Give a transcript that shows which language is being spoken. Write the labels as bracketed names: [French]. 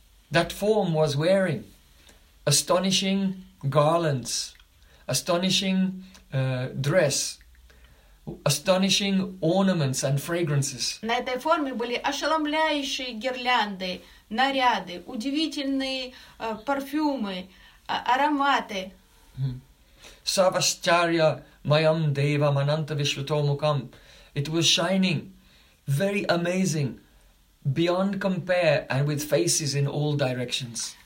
[English] That form was wearing astonishing garlands, astonishing dress, astonishing ornaments and fragrances. [Russian] На этой форме были ошеломляющие гирлянды, наряды, удивительные парфюмы, ароматы. [Sanskrit] Savascharya mayam deva mananta vishvatomukam. [English] It was shining, very amazing, beyond compare, and with faces in all directions.